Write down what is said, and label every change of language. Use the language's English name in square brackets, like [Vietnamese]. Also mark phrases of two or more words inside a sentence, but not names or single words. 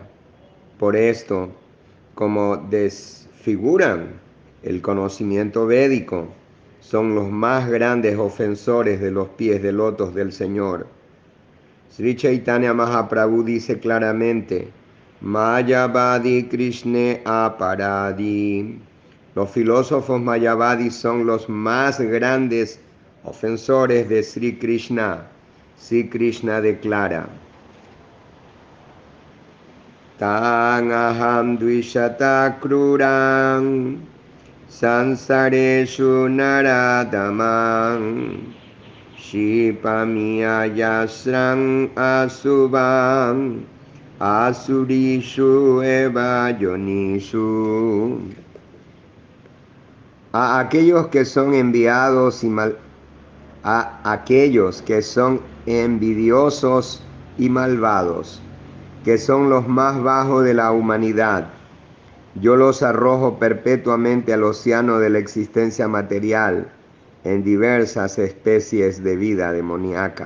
[Spanish] Por esto, como desfiguran el conocimiento védico, son los más grandes ofensores de los pies de lotos del Señor. Sri Chaitanya Mahaprabhu dice claramente: [Sanskrit] Mayavadi Krishne Aparadi. [Spanish] Los filósofos mayavadis son los más grandes ofensores de Sri Krishna. Sri Krishna declara: [Sanskrit] Tan aham dvishata kruram sansareshu naradamam Shipamiyayasram asubam asurishu eva yonishu. [Spanish] A aquellos que son enviados y a aquellos que son envidiosos y malvados, que son los más bajos de la humanidad. Yo los arrojo perpetuamente al océano de la existencia material en diversas especies de vida demoníaca.